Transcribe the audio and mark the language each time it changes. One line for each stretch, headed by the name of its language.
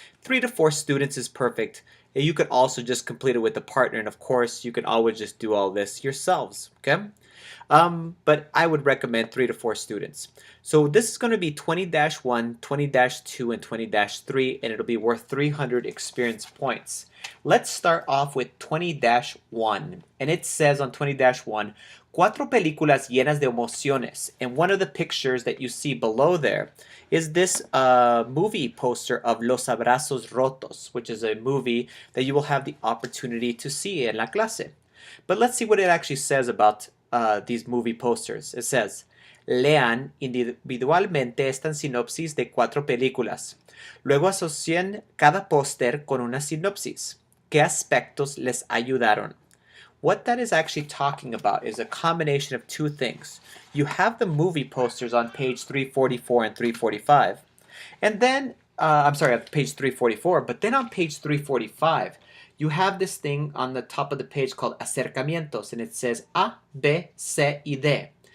English: 3 to 4 students is perfect. You could also just complete it with a partner, and of course, you can always just do all this yourselves, okay? But I would recommend 3 to 4 students. So this is going to be 20-1, 20-2, and 20-3, and it'll be worth 300 experience points. Let's start off with 20-1, and it says on 20-1,
Spanish: cuatro películas llenas de emociones.
English: And one of the pictures that you see below there is this movie poster of Los Abrazos Rotos, which is a movie that you will have the opportunity to see
Spanish: en la clase.
English: But let's see what it actually says about these movie posters. It says,
Spanish: lean individualmente esta sinopsis de 4 películas. Luego asocien cada póster con una sinopsis. ¿Qué aspectos les ayudaron?
English: What that is actually talking about is a combination of 2 things. You have the movie posters on page 344 and 345. And then, I'm sorry, on page 344, but then on page 345, you have this thing on the top of the page called acercamientos, and it says A, B, C, y D.